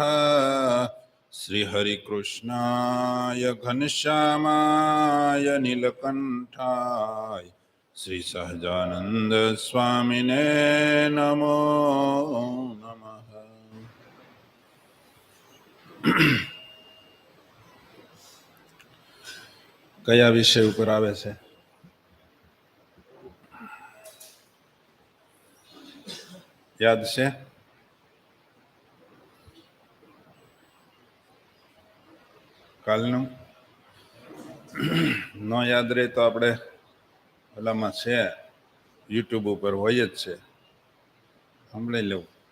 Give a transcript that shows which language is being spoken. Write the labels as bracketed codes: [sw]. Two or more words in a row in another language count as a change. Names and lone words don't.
[sa] श्री हरिकृष्णाय घनश्यामाय नीलकंठाय श्री सहजानंद स्वामिने नमो नमः। [gu] કયા વિષય ઉપર આવે છે? યાદ છે? કાલનું ન યાદ રહે તો આપણે ઓલામાં છે, યુટ્યુબ ઉપર હોય જ છે, સાંભળી લેવું.